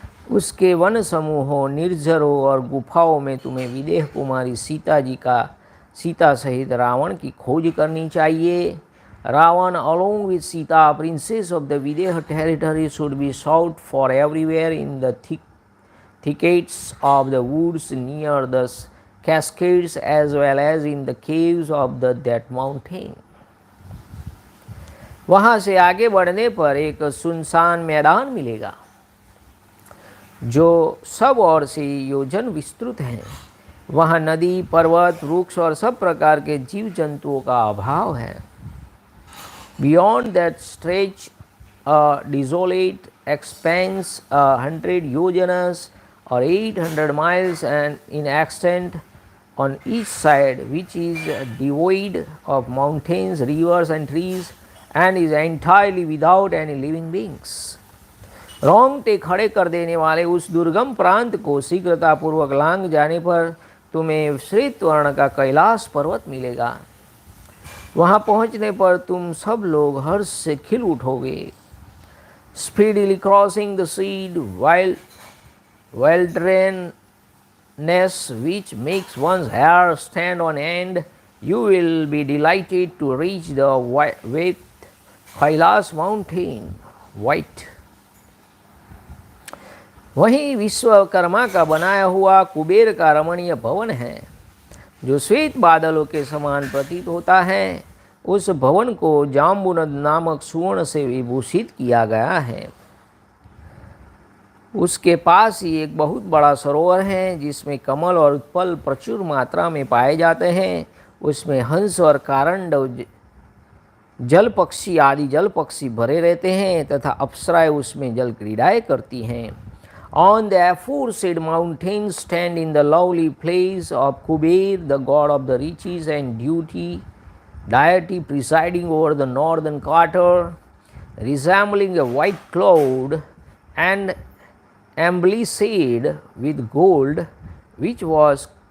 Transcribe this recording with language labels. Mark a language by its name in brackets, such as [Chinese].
[Hindi] उसके वन समूहों, निर्झरों और गुफाओं में तुम्हें विदेह कुमारी सीता सहित रावण की खोज करनी चाहिए। [English] Ravana along with Sita, princess of the Videha territory, should be sought for everywhere in the thickets of the woods near the cascades, as well as in the caves of that mountain। [Hindi] वहाँ से आगे बढ़ने पर एक सुनसान मैदान मिलेगा, जो सब ओर से योजन विस्तृत है। वहाँ नदी, पर्वत, वृक्ष और सब प्रकार के जीव जंतुओं का अभाव है। [English] Beyond that stretch a desolate expanse 100 yojanas or 800 miles and in extent on each side, which is devoid of mountains, rivers and trees, and is entirely without any living beings। [Hindi] रोंगटे खड़े कर देने वाले उस दुर्गम प्रांत को शीघ्रतापूर्वक लांग जाने पर तुम्हें श्वेत वर्ण का कैलाश पर्वत मिलेगा। वहाँ पहुँचने पर तुम सब लोग हर्ष से खिल उठोगे। [English] Speedily crossing the sea, wilderness which makes one's hair stand on end, you will be delighted to reach the white Kailash mountain, white। [Hindi] वहीं विश्वकर्मा का बनाया हुआ कुबेर का रमणीय भवन है, जो श्वेत बादलों के समान प्रतीत होता है। उस भवन को जाम्बुनद नामक सुवर्ण से विभूषित किया गया है। उसके पास ही एक बहुत बड़ा सरोवर है, जिसमें कमल और उत्पल प्रचुर मात्रा में पाए जाते हैं। उसमें हंस और कारंड जल पक्षी आदि जल पक्षी भरे रहते हैं तथा अप्सराएं उसमें जल क्रीड़ाएं करती हैं। [English] On the aforesaid mountain stand in the lovely place of Kuber, the god of the riches and deity presiding over the northern quarter, resembling a white cloud and embellished with gold, which was